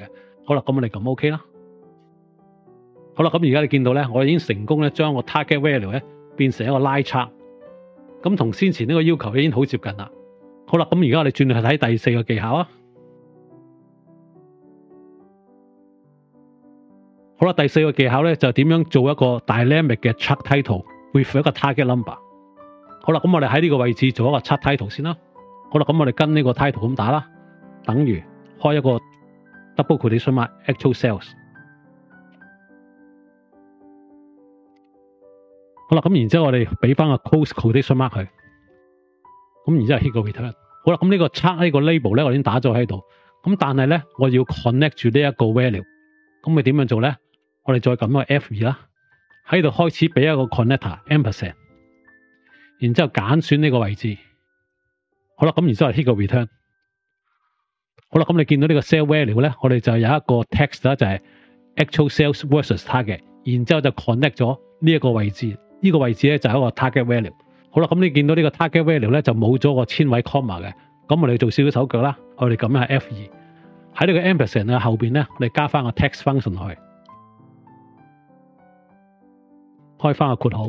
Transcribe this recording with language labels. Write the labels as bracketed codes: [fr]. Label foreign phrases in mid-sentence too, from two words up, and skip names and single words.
[yue] 好啦，咁我哋撳 OK 啦。好啦，咁而家你見到咧，我已經成功咧將個 [en] target value [yue] 咧變成一個 [en] line chart。 [yue] 咁同先前呢個要求已經好接近啦。好啦，咁而家我哋轉去睇第四個技巧啊。好啦，第四個技巧咧就點樣做一個 dynamic 嘅 [en] chart title with [yue] 一個 [en] target number。 [yue] 好啦，咁我哋喺呢個位置做一個 [en] chart title [yue] 先啦。好啦，咁我哋跟呢個 title 咁打啦，等於開一個 [en] double quotation mark actual sales。 [yue] 好啦，咁然之後我哋俾翻個 [en] close quotation mark [yue] 佢，咁然之後 hit 個 return。好啦，咁呢個 chart 呢個 label 咧我已經打咗喺度，咁但係咧我要 connect 住呢一個 value， 咁你點樣做咧？我哋再撳一個 F2 啦，喺度開始俾一個 [en] connector ampersand， [yue] 然之後揀選呢個位置。好啦，咁然之後 hit 個 return。好啦，咁你見到呢個 [en] cell value [yue] 咧，我哋就有一個 text 啦，就係 [en] actual sales versus target， [yue] 然之後就 connect 咗呢一個位置。呢個位置咧就係一個 [en] target value。 [yue] 好啦，咁你見到呢個 [en] target value [yue] 咧就冇咗個千位 comma 嘅。咁我哋做少少手腳啦，我哋撳一下 F2， 喺呢個 ampersand 嘅後邊咧，我哋加翻個 [en] text function [yue] 落去，開翻個括號。